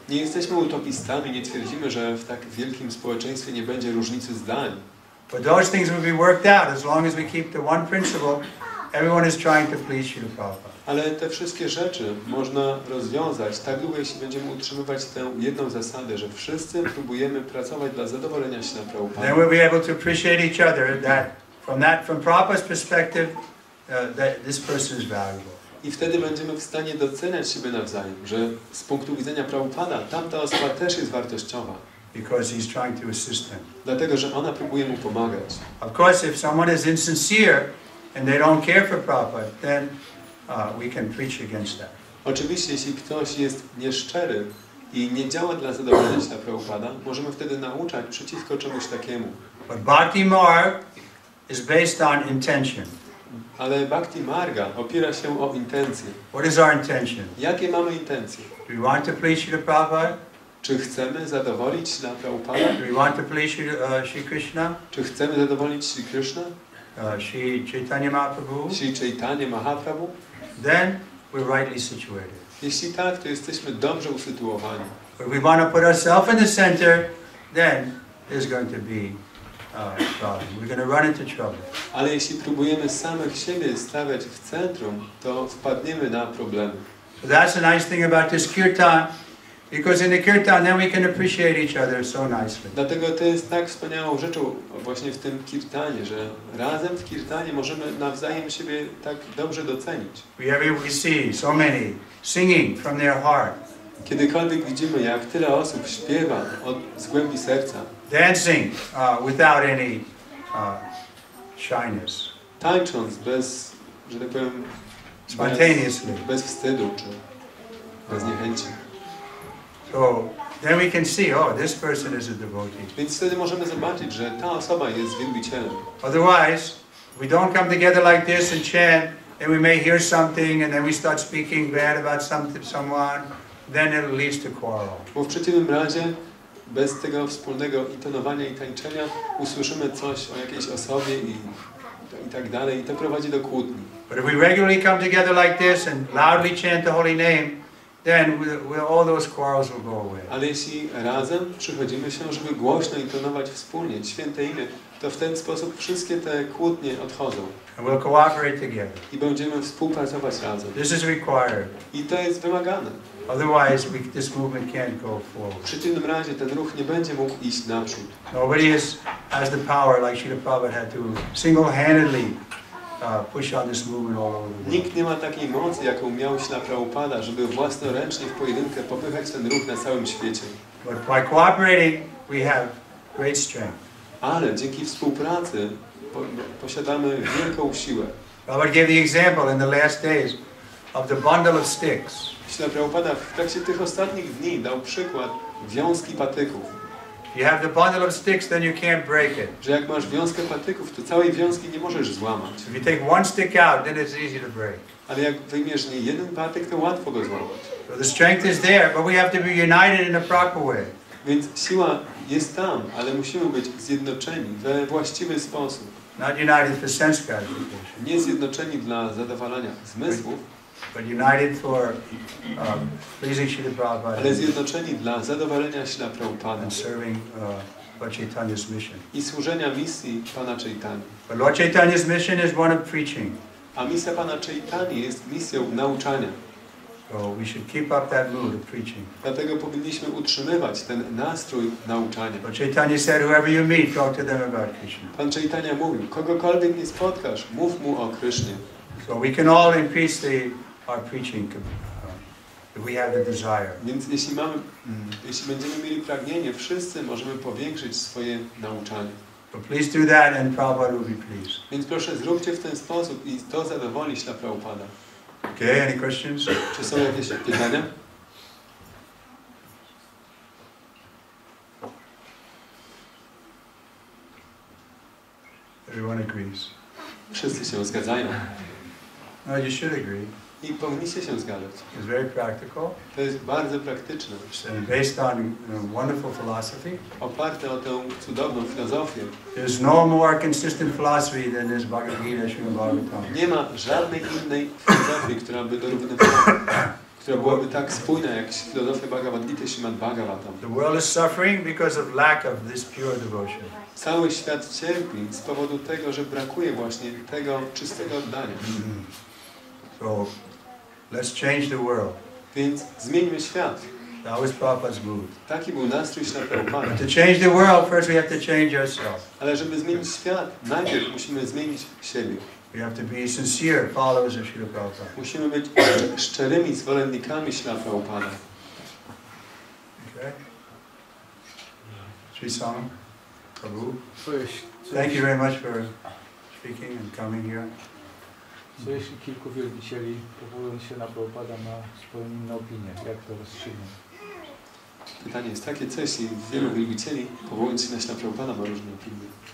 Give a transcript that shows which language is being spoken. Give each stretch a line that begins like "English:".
Polish: Nie jesteśmy utopistami, nie twierdzimy, że w tak wielkim społeczeństwie nie będzie różnicy zdań.
English: But those things will be worked out as long as we keep the one principle. Everyone is trying to please Srila Prabhupada.
Polish: Ale te wszystkie rzeczy można rozwiązać tak długo, jeśli będziemy utrzymywać tę jedną zasadę, że wszyscy próbujemy pracować dla zadowolenia Śla Prabhupada.
English: Then we'll be able to appreciate each other. From Prabhupada's perspective, that this person is valuable.
Polish: I wtedy będziemy w stanie doceniać siebie nawzajem, że z punktu widzenia Prabhupada tamta osoba też jest wartościowa.
English: Because he's trying to assist them.
Polish: Dlatego, że ona próbuje mu pomagać.
English: Of course, if someone is insincere and they don't care for Prabhupada, then we can preach against that.
Polish: Oczywiście, jeśli ktoś jest nieszczery i nie działa dla zadowolenia Śla Prabhupada, możemy wtedy nauczać przeciwko czemuś takiemu.
English: But Bhakti Marg is based on intention.
Polish: Ale Bhakti Marga opiera się o intencje.
English: What is our intention?
Polish: Jakie mamy intencje?
English: Do we want to please Srila Prabhupada?
Polish: Czy chcemy zadowolić Śla Prabhupada?
English: Do we want to please Shri Krishna?
Polish: Czy chcemy zadowolić Shri Krishna?
English: Shri Chaitanya Mahaprabhu?
Polish: Shri Chaitanya Mahaprabhu?
English: Then we're rightly situated.
Polish: Jeśli tak, to jesteśmy dobrze usytuowani.
English: But if we want to put ourselves in the center, then there's going to be problem. We're going to run into trouble.
Polish: Ale jeśli próbujemy samych siebie stawiać w centrum, to wpadniemy na problemy.
English: So that's the nice thing about this kirtan, because in the kirtan then we can appreciate each other so nicely.
Polish: Dlatego to jest tak wspaniałą rzeczą właśnie w tym kirtanie, że razem w kirtanie możemy nawzajem siebie tak dobrze docenić.
English: We see so many singing from their heart.
Polish: Kiedykolwiek widzimy, jak tyle osób śpiewa z głębi serca.
English: Dancing without any shyness.
Polish: Tańcząc bez, że tak powiem,
English: spontaneously.
Polish: Bez wstydu czy bez niechęci.
English: So then we can see, oh, this person is a devotee.
Polish: Więc wtedy możemy zobaczyć, że ta osoba jest wielbicielem.
English: Otherwise, we don't come together like this and chant, and we may hear something, and then we start speaking bad about someone, then it leads to quarrel.
Polish: Bo w przeciwnym razie, bez tego wspólnego intonowania i tańczenia, usłyszymy coś o jakiejś osobie i tak dalej, i to prowadzi do kłótni.
English: But if we regularly come together like this and loudly chant the holy name, then all those quarrels will go away.
Polish: Ale jeśli razem przychodzimy się, żeby głośno intonować wspólnie święte imię, to w ten sposób wszystkie te kłótnie odchodzą.
English: And we'll cooperate together.
Polish: I będziemy współpracować razem.
English: This is required.
Polish: I to jest wymagane.
English: Otherwise, this movement can't go forward.
Polish: W przeciwnym razie ten ruch nie będzie mógł iść naprzód.
English: Nobody has the power like Srila Prabhupada had to single-handedly push on this movement all over the world.
Polish: Nikt nie ma takiej mocy, jaką miał Śla Prabhupada, żeby własnoręcznie w pojedynkę popychać ten ruch na całym świecie.
English: But by cooperating, we have great strength.
Polish: Ale dzięki współpracy posiadamy wielką siłę.
English: Prabhupada gave the example in the last days of the bundle of sticks.
Polish: Śla Prabhupada w trakcie tych ostatnich dni dał przykład wiązki patyków.
English: You have the bundle of sticks, then you can't break it.
Polish: Że jak masz wiązkę patyków, to całej wiązki nie możesz złamać.
English: If you take one stick out, then it's easy to break.
Polish: Ale jak wyjmiesz nie jeden patyk, to łatwo go złamać.
English: So the strength is there, but we have to be united in a proper way.
Polish: Więc siła jest tam, ale musimy być zjednoczeni we właściwy sposób.
English: Not united for sense gratification.
Polish: Nie zjednoczeni dla zadowalania zmysłów,
English: but united for pleasing Srila Prabhupada.
Polish: Ale zjednoczeni dla zadowolenia Śrila Prabhupada.
English: And serving Lord Chaitanya's mission.
Polish: I służenia misji Pana Chaitanya.
English: But Lord Chaitanya's mission is one of preaching.
Polish: A misja Pana Chaitanya jest misją nauczania.
English: So we should keep up that mood of preaching.
Polish: Dlatego powinniśmy utrzymywać ten nastrój nauczania.
English: Lord Chaitanya said, whoever you meet, talk to them about Krishna.
Polish: Pan Chaitanya mówił, kogokolwiek nie spotkasz, mów mu o Krysznie.
English: So we can all increase our preaching if we have the desire.
Polish: Więc jeśli będziemy mieli pragnienie, wszyscy możemy powiększyć swoje nauczanie.
English: So please do that and Prabhupada will be pleased.
Polish: Więc proszę, zróbcie w ten sposób i to zadowoli Śrila Prabhupada.
English: Okay, any questions?
Polish: Czy są jakieś pytania?
English: Everyone agrees.
Polish: Wszyscy się zgadzają.
English: No, you should agree.
Polish: I powinniście się zgadzać.
English: It's very practical.
Polish: To jest bardzo praktyczne.
English: And based on wonderful philosophy.
Polish: Oparte o tę cudowną filozofię.
English: There's no more consistent philosophy than this Bhagavad Gita, Srimad Bhagavatam.
Polish: Nie ma żadnej innej filozofii, która by dorównywała, która byłaby tak spójna jak filozofia Bhagavad Gita, Srimad Bhagavatam.
English: The world is suffering because of lack of this pure devotion.
Polish: Cały świat cierpi z powodu tego, że brakuje właśnie tego czystego oddania.
English: So, let's change the world.
Polish: Więc zmieńmy świat.
English: That was Prabhupada's mood.
Polish: Taki był nastrój Śrila Prabhupada.
English: But to change the world, first we have to change ourselves.
Polish: Ale żeby zmienić świat, najpierw musimy zmienić siebie.
English: We have to be sincere followers of Srila Prabhupada.
Polish: Musimy być szczerymi zwolennikami Śrila Prabhupada.
English: Okay. Sri Sam, Prabhu. Thank you very much for speaking and coming here.
Polish: Co jeśli kilku wielbicieli, powołując się na Prabhupada, ma swoją inną opinię? Jak to rozstrzygną? Pytanie jest takie, co jeśli wielu wielbicieli, powołując się na Śrila Prabhupada, ma różne opinie?